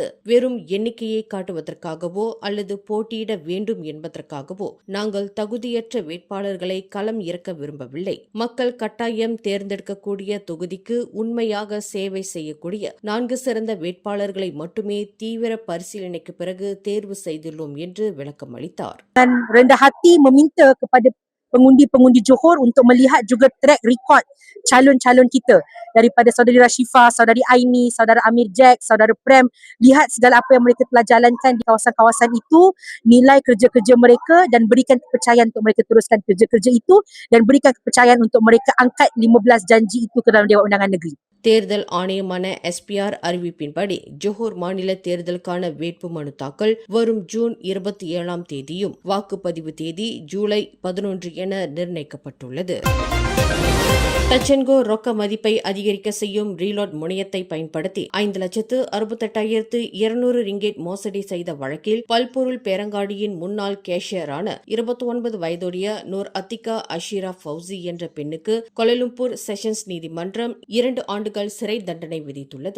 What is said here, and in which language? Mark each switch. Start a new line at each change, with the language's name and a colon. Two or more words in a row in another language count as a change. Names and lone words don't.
Tamil: வெறும் எண்ணிக்கையை காட்டுவதற்காகவோ அல்லது போட்டியிட வேண்டும் என்பதற்காகவோ நாங்கள் தகுதியற்ற வேட்பாளர்களை களம் இறக்க விரும்பவில்லை. மக்கள் கட்டாயம் தேர்ந்தெடுக்கக்கூடிய தொகுதிக்கு உண்மையாக சேவை செய்யக்கூடிய 4 சிறந்த வேட்பாளர்களை மட்டுமே தீவிர பரிசீலனைக்கு பிறகு தேர்வு செய்துள்ளோம் என்று விளக்கம் அளித்தார்.
Malay: Dan rendah hati meminta kepada pengundi-pengundi Johor untuk melihat juga
English: track record
Malay: calon-calon kita daripada saudari Rashifa, saudari Aini, saudara Amir Jack, saudara Prem. Lihat segala apa yang mereka telah jalankan di kawasan-kawasan itu, nilai kerja-kerja mereka dan berikan kepercayaan untuk mereka teruskan kerja-kerja itu dan berikan kepercayaan untuk mereka angkat 15 janji itu ke dalam Dewan Undangan Negeri.
Tamil: தேர்தல் ஆணையமான SPR அறிவிப்பின்படி ஜோஹர் மாநில தேர்தலுக்கான வேட்புமனு தாக்கல் வரும் ஜூன் 27ஆம் தேதியும் வாக்குப்பதிவு தேதி ஜூலை 11 என நிர்ணயிக்கப்பட்டுள்ளது. டச் அண்ட் கோ ரொக்க மதிப்பை அதிகரிக்க செய்யும் ரீலோட் முனையத்தை பயன்படுத்தி 5,68,200 ரிங்கெட் மோசடி செய்த வழக்கில் பல்பொருள் பேரங்காடியின் முன்னாள் கேஷியரான 29 வயதுடைய நூர் அத்திகா அஷீரா ஃபவுசி என்ற பெண்ணுக்கு கோலாலம்பூர் செஷன்ஸ் நீதிமன்றம் 2 ஆண்டுகள் சிறை தண்டனை விதித்துள்ளது.